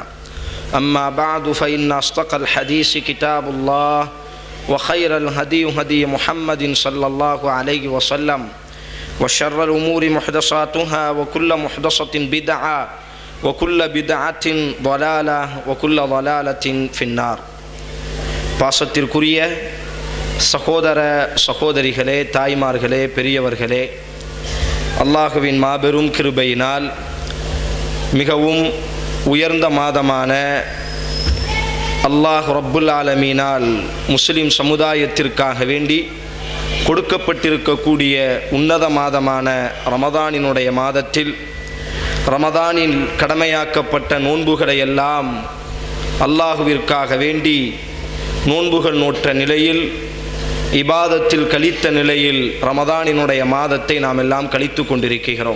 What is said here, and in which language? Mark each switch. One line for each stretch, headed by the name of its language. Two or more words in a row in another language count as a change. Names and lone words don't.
Arabic: أما بعد، فإن أصدق الحديث كتاب الله، وخير الهدي هدي محمد صلى الله عليه وسلم، وشر الأمور محدثاتها، وكل محدثة بدعة، وكل بدعة ضلالة، وكل ضلالة في النار.
Tamil: பாசத்திற்குரிய சகோதர சகோதரிகளே, தாய்மார்களே, பெரியவர்களே, அல்லாஹுவின் மாபெரும் கிருபையினால் மிகவும் உயர்ந்த மாதமான
Arabic: الله رب العالمين
Tamil: முஸ்லிம் சமுதாயத்திற்காக வேண்டி கொடுக்கப்பட்டிருக்கக்கூடிய உன்னத மாதமான ரமதானினுடைய மாதத்தில் ரமதானில் கடமையாக்கப்பட்ட நோன்புகளை எல்லாம் அல்லாஹுவிற்காக வேண்டி நோன்புகள் நோற்ற நிலையில், இபாதத்தில் கழித்த நிலையில் ரமதானினுடைய மாதத்தை நாம் எல்லாம் கழித்து கொண்டிருக்கிறோம்.